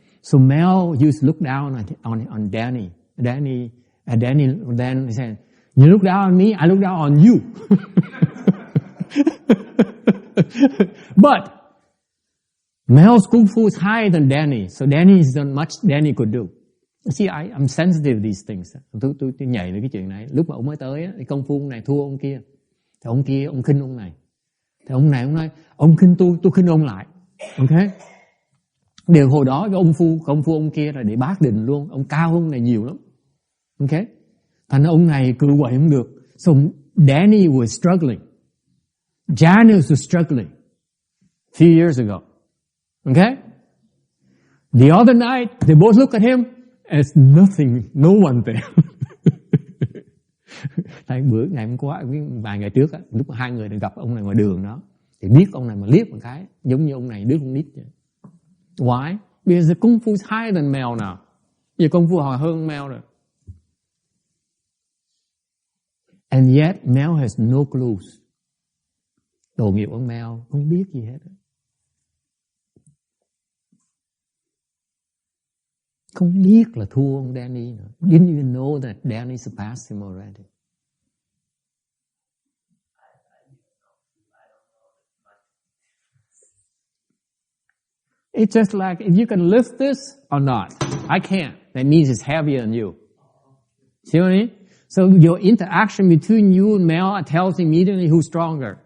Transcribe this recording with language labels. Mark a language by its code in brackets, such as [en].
[en] So Mel used to look down on Danny. Danny then said, "You look down on me, I look down on you." But Mel's kung fu is higher than Danny, so Danny is not much Danny could do. See, I'm sensitive to these things. [vi] Tôi nhảy đến cái chuyện này. Lúc mà ông mới tới, thì công phu ông này thua ông kia. Thì ông kia, ông khinh ông này. Thì ông này, ông nói, ông khinh tôi khinh ông lại. Okay? Điều hồi đó, cái công phu ông kia là để bác đình luôn. Ông cao hơn này nhiều lắm. Okay? Thành ông này cự quậy không được. [en] So Danny was struggling. Janice was struggling a few years ago. Okay? The other night, they both look at him as nothing, no one there. [vi] Ngày hôm qua, vài ngày trước, lúc hai người gặp ông này ngoài đường đó, thì biết ông này mà liếc một cái, giống như ông này đứa con nít vậy. [en] Why? Because the kung fu is higher than Mel now. [vi] Vì kung fu họ hơn Mel rồi. [en] And yet, Mel has no clues. [vi] Đồ nghiệp ông Mel không biết gì hết. Không biết là thua ông Danny nữa. [en] Didn't even know that Danny surpassed him already. It's just like if you can lift this or not. I can't. That means it's heavier than you. See what I mean? So your interaction between you and Mel tells immediately who's stronger.